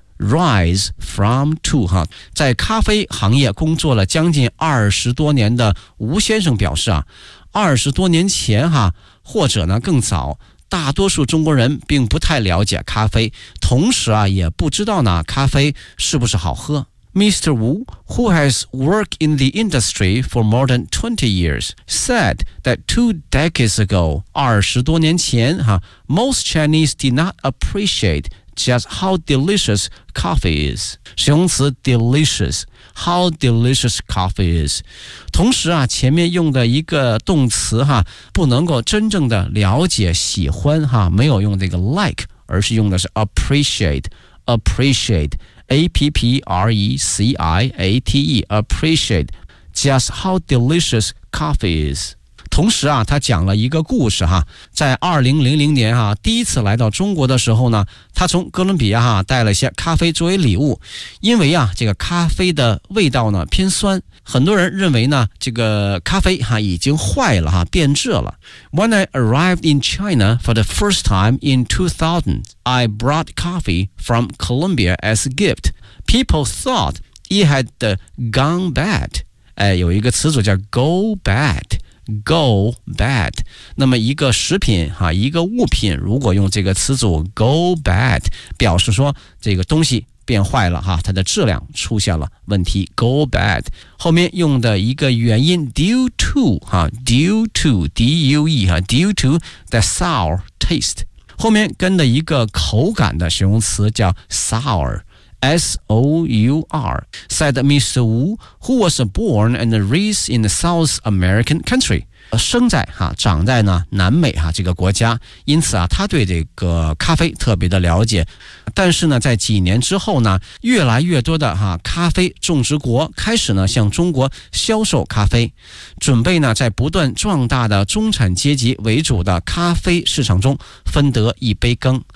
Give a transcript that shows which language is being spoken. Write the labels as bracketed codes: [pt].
[en] Rise from to [zh] 哈，在咖啡行业工作了将近20多年的吴先生表示啊，20多年前哈，或者呢更早，大多数中国人并不太了解咖啡，同时啊也不知道呢咖啡是不是好喝。 [en] Mr. Wu, who has worked in the industry for more than 20 years, said that two decades ago, [zh] 20多年前哈 [en] ，most Chinese did not appreciate. Just how delicious coffee is. [zh] 使用词 [en] delicious. How delicious coffee is. [zh] 同时啊，前面用的一个动词哈，不能够真正的了解喜欢哈，没有用这个 like， 而是用的是 appreciate. Appreciate. [en] A-P-P-R-E-C-I-A-T-E. Appreciate. Just how delicious coffee is. [zh] 同时啊，他讲了一个故事哈，在2000年哈，第一次来到中国的时候呢，他从哥伦比亚哈带了一些咖啡作为礼物，因为啊，这个咖啡的味道呢偏酸，很多人认为呢，这个咖啡哈已经坏了哈，变质了。 [en] When I arrived in China for the first time in 2000, I brought coffee from Colombia as a gift. People thought it had gone bad. [zh] 哎，有一个词组叫 go bad。Go bad， 那么一个食品哈，一个物品，如果用这个词组 go bad， 表示说这个东西变坏了哈，它的质量出现了问题。 Go bad 后面用的一个原因 due to 哈 ，due to d u e 哈 ， [en] due to the sour taste， [zh] 后面跟的一个口感的形容词叫 sour。 [en] S-O-U-R, said Mr. Wu, who was born and raised in the South American country. [zh] 生在哈，长在呢南美哈这个国家，因此啊，他对这个咖啡特别的了解。但是呢，在几年之后呢，越来越多的哈咖啡种植国开始呢向中国销售咖啡，准备呢在不断壮大的中产阶级为主的咖啡市场中分得一杯羹。